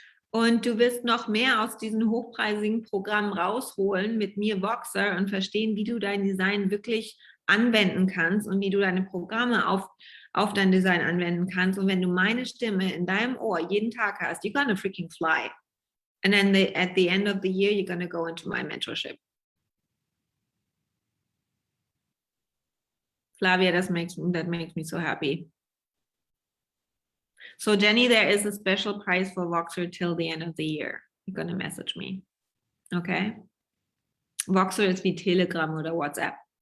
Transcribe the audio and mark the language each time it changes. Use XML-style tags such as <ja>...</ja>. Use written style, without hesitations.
<de>Und du wirst noch mehr aus diesen hochpreisigen Programmen rausholen mit mir Voxer und verstehen, wie du dein Design wirklich anwenden kannst und wie du deine Programme auf dein Design anwenden kannst. Und wenn du meine Stimme in deinem Ohr jeden Tag hast,</de> <en>you're gonna freaking fly. And then at the end of the year, you're gonna go into my mentorship. Flavia, that makes me so happy. So Jenny, there is a special price for Voxer till the end of the year. You're gonna message me. Okay?</en> <de>Voxer ist wie Telegram oder WhatsApp.</de>